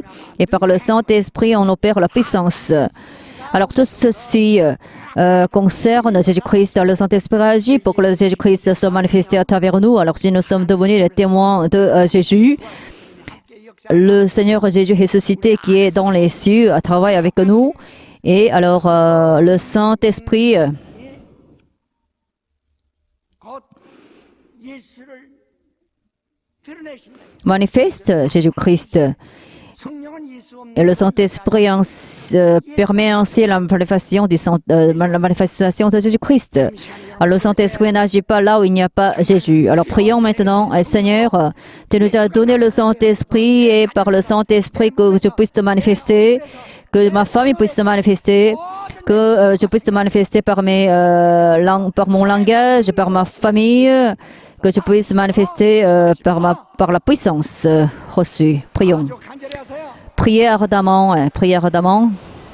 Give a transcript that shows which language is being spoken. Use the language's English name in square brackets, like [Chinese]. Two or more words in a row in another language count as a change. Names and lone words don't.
[French] Et par le Saint-Esprit, on opère la puissance. Alors, tout ceci concerne Jésus-Christ. Le Saint-Esprit agit pour que le Jésus-Christ soit manifesté à travers nous. Alors, si nous sommes devenus les témoins de Jésus, le Seigneur Jésus ressuscité qui est dans les cieux travaille avec nous. Et alors, le Saint-Esprit [Korean] 곧 예수를 드러내신다. [French] manifeste Jésus-Christ. [Korean] 성령은 예수 없는 [French] Et le Saint-Esprit permet ainsi la manifestation de Jésus-Christ. Alors, le Saint-Esprit n'agit pas là où il n'y a pas Jésus. Alors, prions maintenant, Seigneur, tu nous as donné le Saint-Esprit et par le Saint-Esprit que je puisse te manifester, que ma famille puisse te manifester, que je puisse te manifester par mon langage, par ma famille, que je puisse manifester par la puissance reçue. Prions. [Korean] 간절히 하세요. [French] Priez ardemment, priez ardemment.